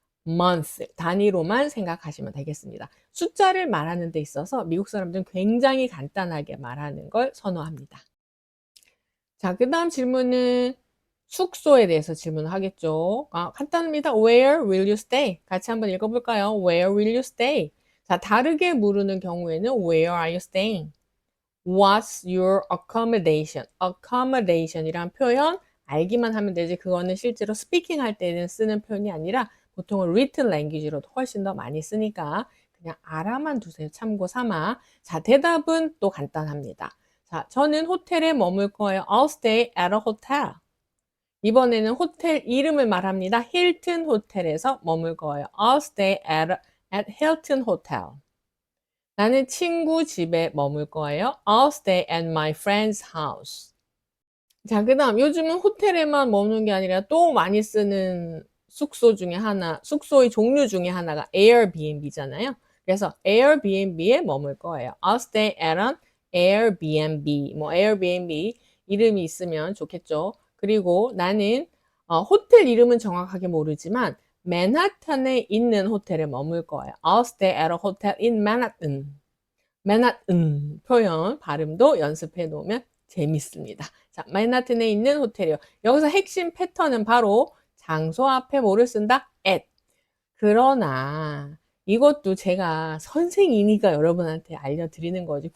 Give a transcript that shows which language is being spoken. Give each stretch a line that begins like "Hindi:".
Korean: month 단위로만 생각하시면 되겠습니다. 숫자를 말하는 데 있어서 미국 사람들은 굉장히 간단하게 말하는 걸 선호합니다. 자, 그다음 질문은 숙소에 대해서 질문하겠죠. 간단합니다.
English: Where will you stay?
Korean: 같이 한번 읽어볼까요?
English: Where will you stay?
Korean: 자, 다르게 물으는 경우에는
English: Where are you staying? What's your accommodation?
Korean: accommodation이란 표현 알기만 하면 되지 그거는 실제로 스피킹 할 때는 쓰는 표현이 아니라 보통은 written language로도 훨씬 더 많이 쓰니까 그냥 알아만 두세요. 참고 삼아. 자, 대답은 또 간단합니다. 자, 저는 호텔에 머물 거예요.
English: I'll stay at a hotel.
Korean: 이번에는 호텔 이름을 말합니다. 힐튼 호텔에서 머물 거예요.
English: I'll stay at Hilton Hotel.
Korean: 나는 친구 집에 머물 거예요.
English: I'll stay at my friend's house.
Korean: 자, 그다음 요즘은 호텔에만 머무는 게 아니라 또 많이 쓰는 숙소 중에 하나, 숙소의 종류 중에 하나가 Airbnb잖아요. 그래서 Airbnb에 머물 거예요.
English: I'll stay at an Airbnb.
Korean: 뭐 Airbnb 이름이 있으면 좋겠죠. 그리고 나는 호텔 이름은 정확하게 모르지만 맨하탄에 있는 호텔에 머물 거예요.
English: I'll stay at a hotel in Manhattan.
Korean: 맨하튼 표현 발음도 연습해 놓으면 재밌습니다. 자, 맨하튼에 있는 호텔이요. 여기서 핵심 패턴은 바로 장소 앞에 뭐를 쓴다?
English: at.
Korean: 그러나 이것도 제가 선생이니까 여러분한테 알려드리는 거지.